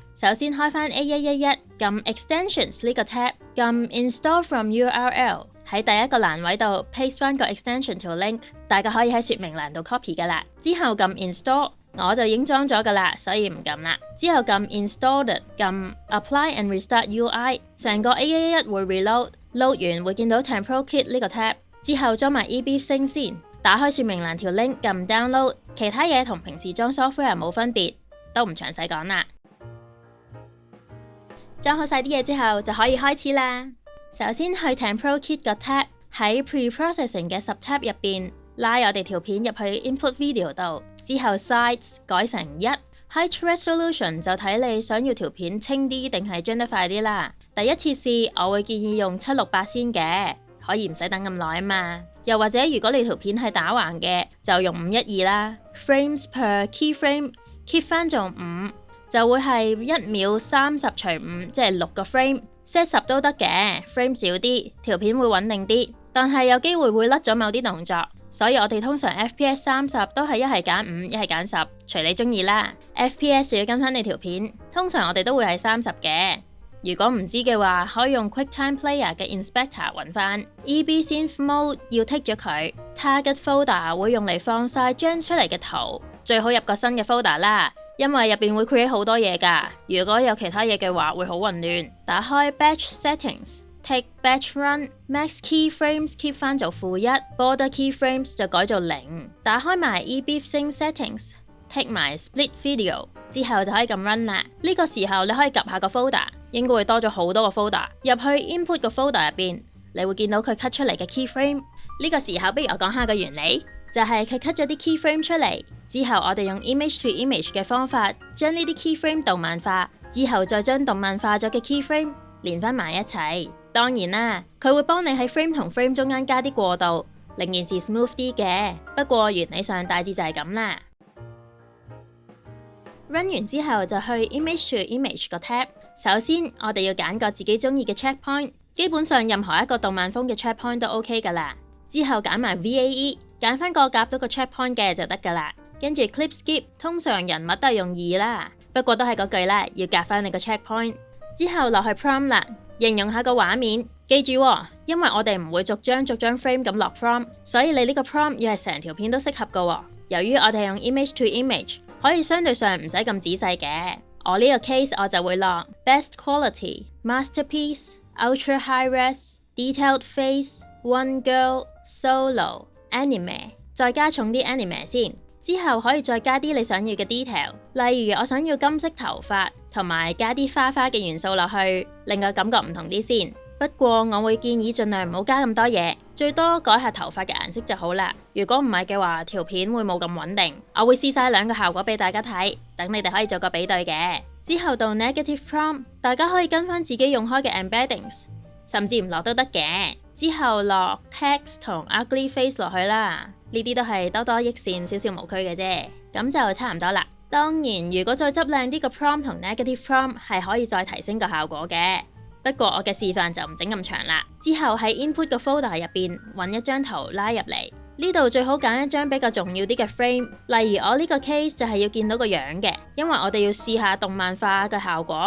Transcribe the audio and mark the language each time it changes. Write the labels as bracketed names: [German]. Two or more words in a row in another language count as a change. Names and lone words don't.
[Cantonese] 首先開翻 A111， 撳 Extensions 呢個 tab， 撳 [English] Install from URL， [Cantonese] 喺第一個欄位度 paste 翻個 extension 條 link， 大家可以喺說明欄度 copy 噶啦。之後撳 Install， 我就已經裝咗噶啦，所以唔撳啦。之後撳 Installed， 撳 [English] Apply and Restart UI， [Cantonese] 成個 A111 會 reload，load 完會見到 TempoKit 呢個 tab， 之後裝埋 EBSynth 先。打開說明欄條 link， 撳 download， 其他嘢同平時裝 software 冇分別，都唔詳細講啦。裝好晒啲嘢之後就可以開始啦。首先去 TempoKit 個 tab， 喺 Preprocessing 嘅 subtab 入邊拉我哋條片入去 [English] Input Video [Cantonese] 度，之後 Size 改成1， [English] Height Resolution [Cantonese] 就睇你想要條片清啲定係張得快啲啦。第一次試我會建議用768先嘅，可以唔使等咁耐啊嘛。又或者如果你條片係打橫嘅，就用512 啦。 [English] Frames per keyframe keep [Cantonese] 翻做5，就會係1秒30除5，即係6個 frame。set 10都得嘅 ，frame 少啲，條片會穩定啲。但係有機會會甩咗某啲動作，所以我哋通常 FPS 30都係一係揀5，一係揀10，隨你中意啦。FPS 就要跟翻你條片，通常我哋都會係30嘅。如果唔知嘅話，可以用 QuickTime Player 嘅 Inspector 揾翻 [English] EBSynth Mode， [Cantonese] 要剔咗佢。 [English] Target Folder [Cantonese] 會用嚟放晒張出嚟嘅圖，最好入個新嘅 folder 啦，因為入邊會 create 好多嘢噶。如果有其他嘢嘅話，會好混亂。打開 [English] Batch Settings， tick batch run， max keyframes keep [Cantonese] 翻做 -1， [English] border keyframes [Cantonese] 就改做0，打開埋 [English] eBeef Sync settings， [Cantonese] tick 埋 [English] split video， [Cantonese] 之後就可以撳 run 啦。呢個時候你可以及下個 folder， 應該會多咗好多個 folder， 入去 input 個 folder 入邊，你會見到佢 cut 出嚟嘅 keyframe。呢個時候不如我講下個原理，就係佢 cut 咗啲 keyframe 出嚟，之後我哋用 [English] image to image [Cantonese] 嘅方法將呢啲 keyframe 動漫化，之後再將動漫化咗嘅 keyframe 連翻埋一齊。當然啦，佢會幫你喺 frame 同 frame 中間加啲過渡，令件事 smooth 啲嘅。不過原理上大致就係咁啦。run 完之後就去 [English] image to image [Cantonese] 個 tab， 首先我哋要揀個自己中意嘅 checkpoint， 基本上任何一個動漫風嘅 checkpoint 都 OK 噶啦。之後揀埋 VAE， 揀翻個夾到個 checkpoint 嘅就得噶啦。跟住 [English] clip skip， [Cantonese] 通常人物都係用2啦，不過都係嗰句啦，要夾翻你個 checkpoint。之後落去 prompt 啦，形容下個畫面。記住喎，因為我哋唔會逐張 frame 咁落 prompt， 所以你呢個 prompt 要係成條片都適合噶喎。由於我哋用 [English] image to image， [Cantonese] 可以相對上唔使咁仔細嘅。我呢個 case 我就會落 [English] best quality、masterpiece、ultra high res、detailed face、one girl、solo、anime， [Cantonese] 再加重啲 anime 先。之後可以再加啲你想要嘅 detail， 例如我想要金色頭髮，同埋加啲花花嘅元素落去，令個感覺唔同啲先。不過我會建議盡量唔好加咁多嘢，最多改下頭髮嘅顏色就好啦。如果唔係嘅話，條片會冇咁穩定。我會試晒兩個效果俾大家睇，等你哋可以做個比對嘅。之後到 [English] negative prompt， [Cantonese] 大家可以跟翻自己用開嘅 embeddings， 甚至唔落都得嘅。之後落 text 同 [English] ugly face [Cantonese] 落去啦，呢啲都係多多益善，少少無區嘅啫，咁就差唔多啦。當然，如果再執靚啲個 prompt 同 [English] negative prompt [Cantonese] 係可以再提升個效果嘅。不過我嘅示範就唔整咁長啦。之後喺 input 個 folder 入邊揾一張圖拉入嚟，呢度最好揀一張比較重要啲嘅 frame。例如我呢個 case 就係要見到個樣嘅，因為我哋要試下動漫化嘅效果。